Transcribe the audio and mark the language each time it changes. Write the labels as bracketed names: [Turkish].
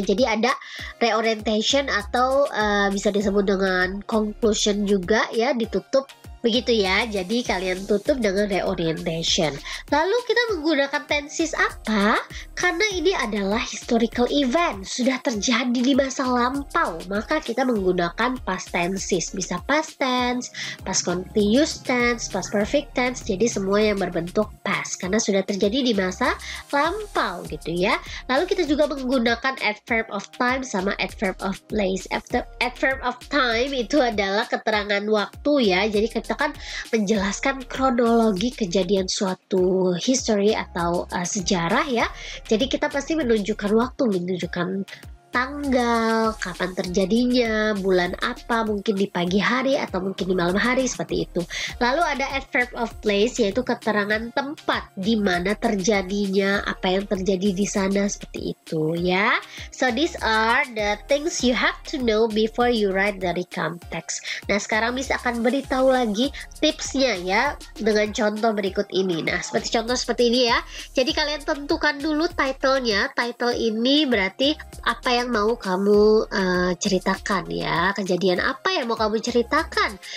[Indonesian] Jadi ada reorientation atau bisa disebut dengan conclusion juga ya, ditutup begitu ya. Jadi kalian tutup dengan reorientation. Lalu kita menggunakan tenses apa? Karena ini adalah historical event, sudah terjadi di masa lampau, maka kita menggunakan past tenses. Bisa past tense, past continuous tense, past perfect tense. Jadi semua yang berbentuk past karena sudah terjadi di masa lampau gitu ya. Lalu kita juga menggunakan adverb of time sama adverb of place. Adverb of time itu adalah keterangan waktu ya. Jadi kita kan menjelaskan kronologi kejadian suatu history atau sejarah ya. Jadi kita pasti menunjukkan waktu, menunjukkan tanggal, kapan terjadinya, bulan apa, mungkin di pagi hari atau mungkin di malam hari, seperti itu. Lalu ada adverb of place, yaitu keterangan tempat di mana terjadinya, apa yang terjadi di sana, seperti itu ya. [English] So these are the things you have to know before you write the recount text. [Indonesian] Nah sekarang Miss akan beritahu lagi tipsnya ya dengan contoh berikut ini. Nah seperti contoh seperti ini ya. Jadi kalian tentukan dulu title-nya. Title ini berarti apa yang mau kamu ceritakan ya, kejadian apa yang mau kamu ceritakan.